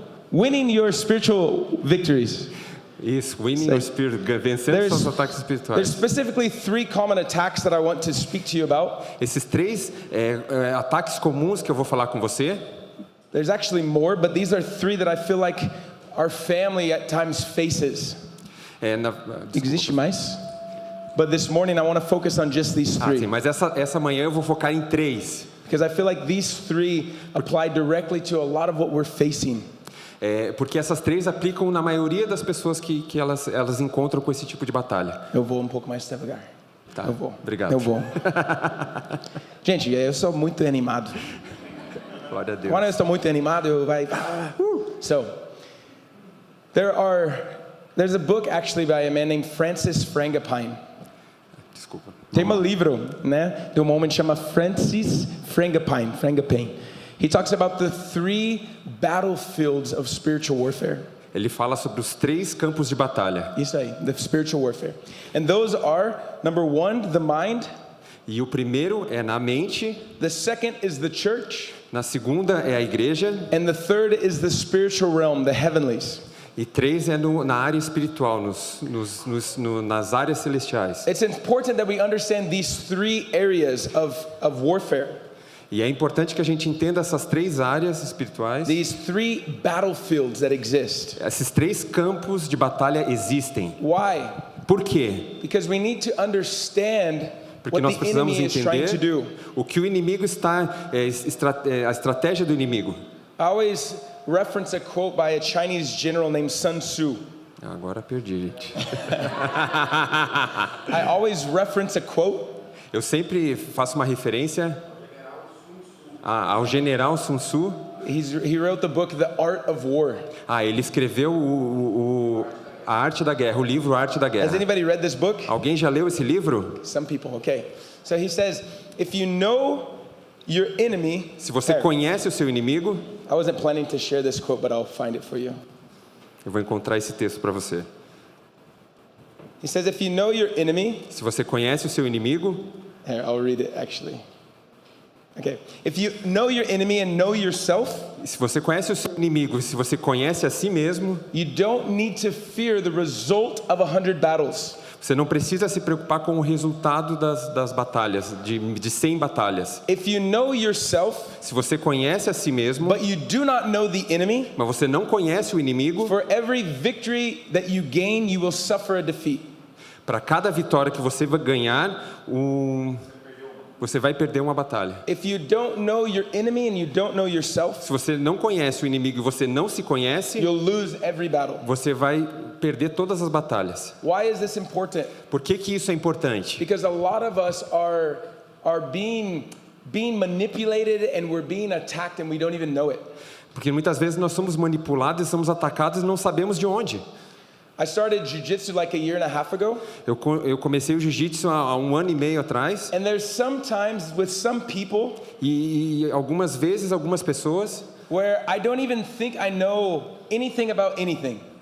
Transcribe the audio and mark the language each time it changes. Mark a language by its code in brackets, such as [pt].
[en] winning your spiritual victories. [pt] Isso, [en] winning your spirit, [pt] vencendo seus ataques [en] There's [pt] espirituais. [en] specifically 3 common attacks that I want to speak to you about. [pt] Esses 3 ataques comuns que eu vou falar com você. [en] There's actually more, but these are 3 that I feel like our family at times faces. [pt] Existe mais? [en] But this morning I want to focus on just these 3. [pt] Sim, mas essa manhã eu vou focar em 3. [en] Because I feel like these 3 apply directly to a lot of what we're facing. [pt] Porque essas 3 aplicam na maioria das pessoas que elas encontram com esse tipo de batalha. Eu vou um pouco mais devagar. Tá, Eu vou. Obrigado. Eu vou. Gente, eu sou muito animado. Glória a Deus. Quando eu estou muito animado, eu vai. [en] So, there's a book actually by a man named Francis Frangipane. [pt] Desculpa. Tem um livro, né, de um homem que chama Francis Frangipane. [en] He talks about the 3 battlefields of spiritual warfare. [pt] Ele fala sobre os 3 campos de batalha. Isso aí, [en] the spiritual warfare. And those are, number 1, the mind. [pt] E o primeiro é na mente. [en] The second is the church. [pt] Na segunda é a igreja. [en] And the third is the spiritual realm, the heavenlies. [pt] E 3 é na área espiritual, nas áreas celestiais. [en] It's important that we understand these 3 areas of warfare. [pt] E é importante que a gente entenda essas 3 áreas espirituais. [en] These 3 battlefields that exist. [pt] Esses 3 campos de batalha existem. [en] Why? [pt] Por quê? [en] Because we need to understand [pt] Porque nós [en] what the [pt] precisamos [en] enemy is trying to do. [pt] entender o que o inimigo está, a estratégia do inimigo. [en] I always reference a quote by a Chinese general named Sun Tzu. [pt] Agora perdi, gente. [en] I always reference a quote. [pt] Eu sempre faço uma referência ao general Sun Tzu. [en] He wrote the book The Art of War. [pt] Ele escreveu a Arte da Guerra, o livro A Arte da Guerra. [en] Has anybody read this book? [pt] Alguém já leu esse livro? [en] Some people, okay. So he says, if you know your enemy, [pt] se você conhece o seu inimigo, [en] I wasn't planning to share this quote, but I'll find it for you. [pt] Eu vou encontrar esse texto para você. [en] He says, if you know your enemy, [pt] se você conhece o seu inimigo, [en] here, I'll read it actually. Okay. If you know your enemy and know yourself, [pt] se você conhece o seu inimigo, se você conhece a si mesmo, [en] you don't need to fear the result of 100 battles. [pt] Você não precisa se preocupar com o resultado das batalhas, de 100 batalhas. [en] If you know yourself, [pt] se você conhece a si mesmo, [en] but you do not know the enemy, [pt] mas você não conhece o inimigo, [en] for every victory that you gain, you will suffer a defeat. [pt] Para cada vitória que você vai ganhar, você vai perder uma batalha. [en] If you don't know your enemy and you don't know yourself, [pt] se você não conhece o inimigo e você não se conhece, [en] you'll lose every battle. [pt] Você vai perder todas as batalhas. [en] Why is this important? [pt] Por que isso é importante? [en] Because a lot of us are being manipulated and we're being attacked and we don't even know it. [pt] Porque muitas vezes nós somos manipulados e somos atacados e não sabemos de onde. [en] I started jiu-jitsu like a year and a half ago. [pt] Eu comecei o jiu-jitsu há 1 ano e meio atrás. [en] And there's sometimes with some people, [pt] e algumas vezes algumas pessoas, [en] where I don't even think I know anything about anything.